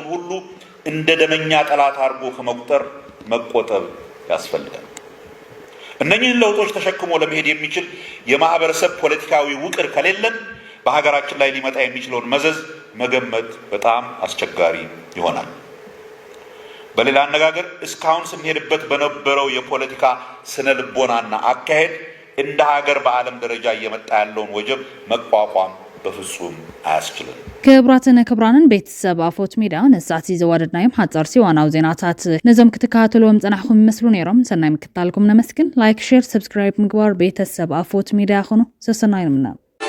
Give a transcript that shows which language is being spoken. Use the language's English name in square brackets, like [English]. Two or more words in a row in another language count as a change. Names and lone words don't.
[Amharic] ሁሉ እንደ ደመኛ ጠላት አርጎ ከመቁጠር መቆጠብ ያስፈልጋል እነኚህን ለውጦች ተሸክሞ ለመሄድ የሚችል የማህበረሰብ ፖለቲካዊ ውቅር ከሌለን በሀገራችን ላይ ሊመጣ የሚችለውን መዘዝ መገመት በጣም አስቸጋሪ ይሆናል በሌላ አነጋገር እስካሁን ስንሄድበት በነበረው የፖለቲካ ስነ ልቦናና አካሄድ እንደ ሀገር በዓለም ደረጃ እየመጣ ያለውን ወጀብ መቋቋም በፍጹም አያስችልም [Tigrinya] ክብራትን ክብራንን ቤተሰብ አፎት ሚዲያ ነሳቲ ዘዋደድናዮም ሓጻር ሲዋናው ዜናታት ነዞም ክትከታተሉዎም ጸናሕኩም ይመስሉ ነይሮም ሰናይ ምክታልኩም ነመስግን [English] like share subscribe [Tigrinya] ምግባር ቤተሰብ አፎት ሚዲያ ኹኑ ሰሰናይ ነምና